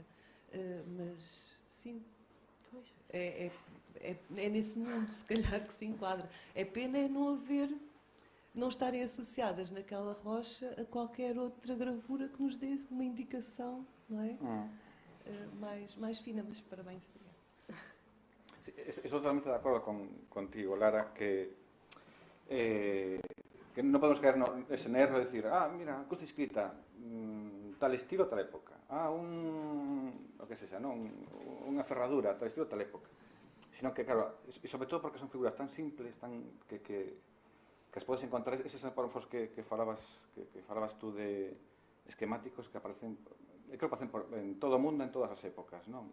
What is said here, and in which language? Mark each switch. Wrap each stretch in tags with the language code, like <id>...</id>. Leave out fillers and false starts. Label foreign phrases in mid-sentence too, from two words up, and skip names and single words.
<pt>Mas sim, é nesse mundo, se calhar, que se enquadra. É pena não estarem associadas naquela rocha a qualquer outra gravura que nos dê uma indicação, não é? Mais fina, mas parabéns, obrigada.</pt> <gl>Sí, estou totalmente de acordo contigo, Lara, que non podemos caer nese erro de decir, mira, cruz escrita, tal estilo, tal época. O que sexa, non? Unha ferradura, tal estilo, tal época. Sino que, claro, e sobre todo porque son figuras tan simples, que as podes encontrar, eses antropomorfos que falabas tú de esquemáticos que aparecen, creo que aparecen en todo o mundo, en todas as épocas, non?</gl>